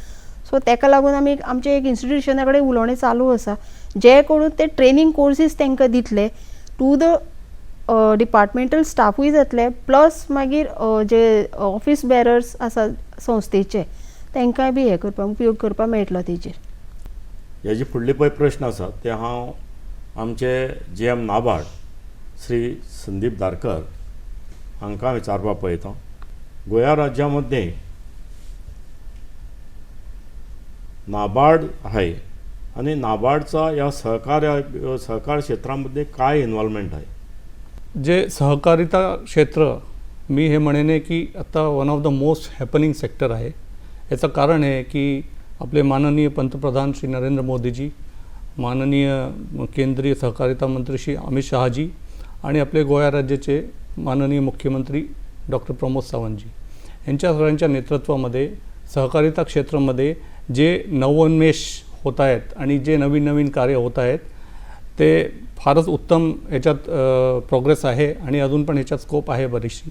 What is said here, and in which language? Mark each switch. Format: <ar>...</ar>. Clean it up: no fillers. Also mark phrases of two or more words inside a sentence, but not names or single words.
<kok>सो ताका लागून आमी आमचे एक इन्स्टिट्यूशना कडेन उलोवणें चालू आसा जे करून ते</kok> <en>training courses</en> <kok>तांकां दितले</kok> <en>to the departmental</en> <kok>स्टाफूय जातले प्लस मागीर जे</kok> <en>office bearers</en> <kok>आसा संस्थेचे तांकांय बी हे करपाक उपयोग करपाक मेळटलो तेजेर. हेजे फुडले पळय प्रश्न आसात ते हांव आमचे GM नाबार्ड श्री संदीप धारकर हांकां विचारपाक पळयतां.</kok> <mr>गोंया राज्या मध्ये नाबार्ड आहे आणि नाबार्डचा या सहकार क्षेत्रामध्ये काय इन्व्हॉल्वमेंट आहे? जे सहकारिता क्षेत्र मी हे म्हणेन की आता</mr> <en>one of the most happening sector</en> <mr>आहे. याचं कारण आहे की आपले माननीय पंतप्रधान श्री नरेंद्र मोदीजी, माननीय केंद्रीय सहकारिता मंत्री श्री अमित शहाजी आणि आपले गोवा राज्याचे माननीय मुख्यमंत्री डॉक्टर प्रमोद सावंतजी यांच्या सगळ्यांच्या नेतृत्वामध्ये सहकारिता क्षेत्रामध्ये जे नवोन्मेष होत आहेत आणि जे नवीन नवीन कार्य होत आहेत ते फारच उत्तम याच्यात प्रोग्रेस आहे आणि अजून पण याच्यात स्कोप आहे बरीचशी.</mr>